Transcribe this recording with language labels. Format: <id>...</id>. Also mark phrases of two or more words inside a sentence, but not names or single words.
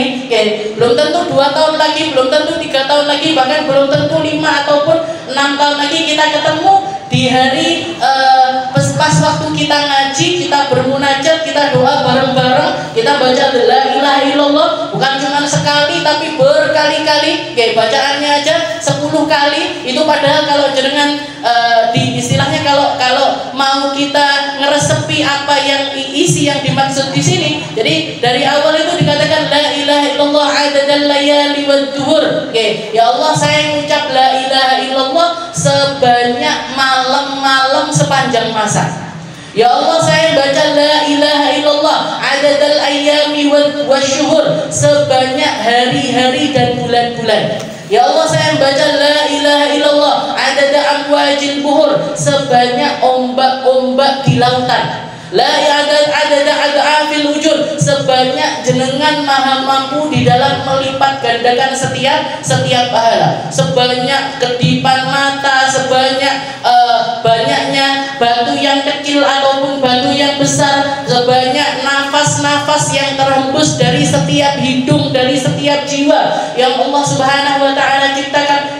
<id>Belum tentu 2 tahun lagi, belum tentu 3 tahun lagi, bahkan belum tentu 5 ataupun 6 tahun lagi kita ketemu di hari pas waktu kita ngaji, kita bermunajat, kita doa bareng-bareng, kita baca</id> <ar>لا إله إلا الله</ar> <id>bukan cuma sekali tapi berkali-kali. Bacaannya aja 10 kali. Itu padahal kalau jenengan di istilahnya kalau mau kita ngeresepi apa yang isi yang dimaksud di sini. Jadi dari awal itu dikatakan</id> <ar>لا إله إلا الله عدد الليالي والدهور. يا الله,</ar> <id>saya mengucap la ilaha illallah sebanyak malam-malam sepanjang masa.</id> <ar>يا الله,</ar> <id>saya baca</id> <ar>لا إله إلا الله عدد الأيام والشهور</ar> <id>sebanyak hari-hari dan bulan-bulan.</id> <ar>يا الله,</ar> <id>saya baca</id> <ar>لا إله إلا الله عدد أمواج البحور</ar> <id>sebanyak ombak-ombak di lautan.</id> <ar>لا عدد أضعاف الوجود</ar> <id>sebanyak jenengan maha mampu di dalam melipat gandakan setiap pahala. Sebanyak kedipan mata, sebanyak banyaknya batu yang kecil ataupun batu yang besar, sebanyak nafas-nafas yang terhembus dari setiap hidung, dari setiap jiwa yang Allah</id> <ar>سبحانه وتعالى</ar> <id>ciptakan.</id>